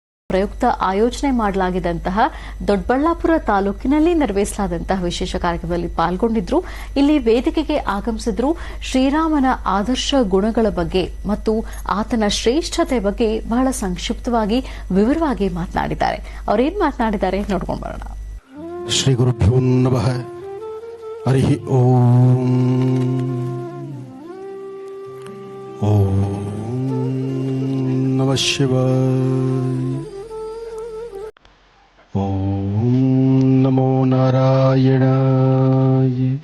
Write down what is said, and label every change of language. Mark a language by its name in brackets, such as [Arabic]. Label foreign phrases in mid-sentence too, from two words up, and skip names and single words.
[Kannada] ಪ್ರಯುಕ್ತ ಆಯೋಜನೆ ಮಾಡಲಾಗಿದ್ದಂತಹ ದೊಡ್ಡಬಳ್ಳಾಪುರ ತಾಲೂಕಿನಲ್ಲಿ ನೆರವೇರಿಸಲಾದಂತಹ ವಿಶೇಷ ಕಾರ್ಯಕ್ರಮದಲ್ಲಿ ಪಾಲ್ಗೊಂಡಿದ್ರು. ಇಲ್ಲಿ ವೇದಿಕೆಗೆ ಆಗಮಿಸಿದ್ರು ಶ್ರೀರಾಮನ ಆದರ್ಶ ಗುಣಗಳ ಬಗ್ಗೆ ಮತ್ತು ಆತನ ಶ್ರೇಷ್ಠತೆ ಬಗ್ಗೆ ಬಹಳ ಸಂಕ್ಷಿಪ್ತವಾಗಿ ವಿವರವಾಗಿ ಮಾತನಾಡಿದ್ದಾರೆ. ಅವರೇನ್ ಮಾತನಾಡಿದ್ದಾರೆ ನೋಡ್ಕೊಂಡು ಬರೋಣ. [Sanskrit] ಶ್ರೀ ಗುರುಭ್ಯೋ ನಮಃ. ಹರಿ ಓಂ. ಓಂ ನಮಃ ಶಿವಾಯ. ಓಂ ನಮೋ ನಾರಾಯಣಾಯ.